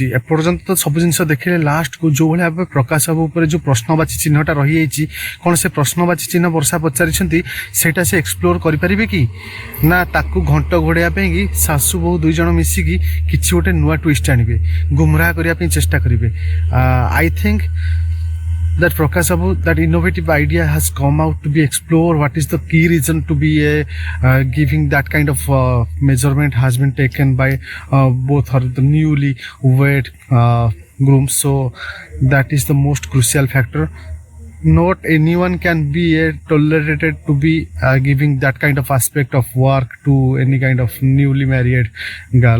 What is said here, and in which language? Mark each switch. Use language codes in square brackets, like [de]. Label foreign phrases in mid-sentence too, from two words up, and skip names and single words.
[or] ଏପର୍ଯ୍ୟନ୍ତ ତ ସବୁ ଜିନିଷ ଦେଖିଲେ, ଲାଷ୍ଟକୁ ଯେଉଁଭଳି ଭାବେ ପ୍ରକାଶ ବାବୁ ଉପରେ ଯେଉଁ ପ୍ରଶ୍ନବାଚୀ ଚିହ୍ନଟା ରହିଯାଇଛି, କ'ଣ ସେ ପ୍ରଶ୍ନବାଚୀ ଚିହ୍ନ ବର୍ଷା ପଚାରିଛନ୍ତି ସେଇଟା ସେ ଏକ୍ସପ୍ଲୋର କରିପାରିବେ କି ନା ତାକୁ ଘଣ୍ଟ ଘୋଡ଼ାଇବା ପାଇଁକି ଶାଶୁ ବୋହୂ ଦୁଇ ଜଣ ମିଶିକି କିଛି ଗୋଟେ ନୂଆ ଟ୍ୱିଷ୍ଟ ଆଣିବେ, ଗୁମରାହ କରିବା ପାଇଁ ଚେଷ୍ଟା କରିବେ? [en] I think that Prakash Babu, that innovative idea has come out to be explored. What is the key reason to be giving that kind of measurement has been taken by both her the newly wed grooms. So that is the most crucial factor. Not anyone can be tolerated to be giving that kind of aspect of work to any kind of newly married girl.